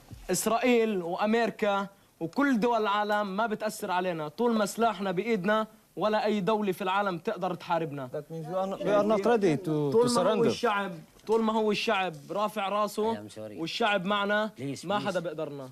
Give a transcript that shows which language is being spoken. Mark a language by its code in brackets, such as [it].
[ar] اسرائيل وامريكا وكل دول العالم ما بتأثر علينا طول ما سلاحنا بايدنا، ولا اي دولة في العالم تقدر تحاربنا. [en] We are not ready to surrender. [ar] طول ما هو الشعب رافع راسه والشعب معنا ما حدا بيقدرنا.